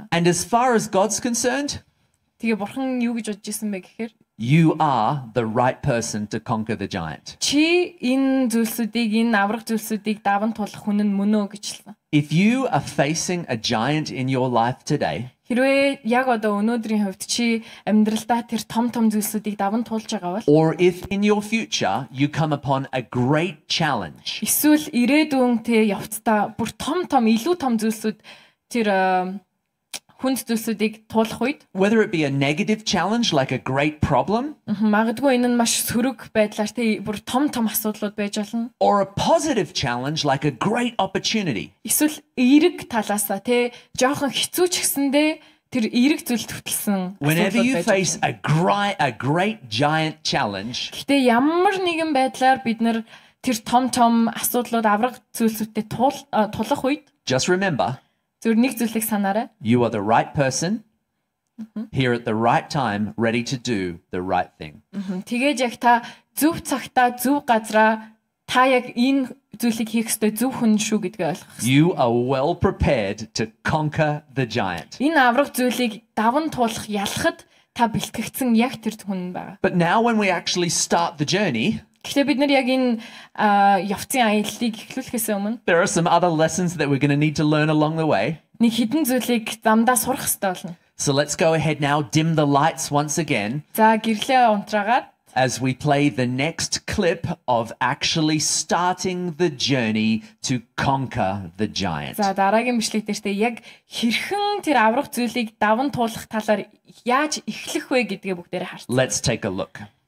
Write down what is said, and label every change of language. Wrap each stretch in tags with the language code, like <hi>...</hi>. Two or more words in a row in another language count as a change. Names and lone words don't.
<en>And as far as God's concerned,</en> <mn>Тэгээ Бурхан юу гэж бодож исэн бэ гэхээр</mn> <en>you are the right person to conquer the giant.</en> <mn>чи энэ зүйлсүүдийг энэ авраг зүйлсүүдийг даван туулах хүн нь мөн үү гэж хэлсэн.</mn> <en>If you are facing a giant in your life today,</en> <mn>Хэрвээ яг одоо өнөөдрийн хувьд чи амьдралдаа тэр том зүйлсүүдийг даван туулж байгаа бол</mn> <en>or if in your future you come upon a great challenge,</en> <mn>эсвэл ирээдүйн явцдаа бүр илүү том зүйлсүүд тэр хүнд зүйлсүүдийг туулах үед</mn> <en>whether it be a negative challenge like a great problem,</en> <mn>магадгүй энэ нь маш сөрөг байдлаар бүр том асуудлууд байж болно.</mn> <en>or a positive challenge like a great opportunity.</en> <mn>Эсвэл эерэг талаасаа жоохон хэцүү ч гэсэндээ тэр эерэг зүйл төвтлсэн.</mn> <en>Whenever you face a great giant challenge,</en> <mn>Гэтэ ямар нэгэн байдлаар бид нар тэр том асуудлууд авраг зүйлсүүдтэй тулах үед</mn> <en>just remember,</en> <mn>зөв нэг зүйлийг санаарай.</mn> <en>you are the right person here at the right time, ready to do the right thing.</en> <mn>Тэгээд яг та зөв цагтаа зөв газараа та яг энэ зүйлийг хийх ёстой зөв хүн шүү гэдгээ ойлгох хэрэгтэй.</mn> <en>You are well prepared to conquer the giant.</en> <mn>Энэ авраг зүйлийг даван туулах ялахад та бэлтгэгдсэн яг тэр хүн байгаа.</mn> <en>But now when we actually start the journey,</en> <mn>Гэхдээ бид нар яг энэ явцын аяллыг эхлүүлэхээс өмнө</mn> <en>there are some other lessons that we're going to need to learn along the way.</en> <mn>нэг хідэн зүйлийг замдаа сурах хэрэгтэй болно.</mn> <en>So let's go ahead now, dim the lights once again</en> <mn>За гэрлээ унтраагаад</mn> <en>as we play the next clip of actually starting the journey to conquer the giant.</en> <mn>за дараагийн бичлэг дээр яг хэрхэн тэр аврах зүйлийг даван туулах талаар яаж эхлэх вэ гэдгээ бүгдээрээ харцгаая.</mn> <en>Let's take a look.</en>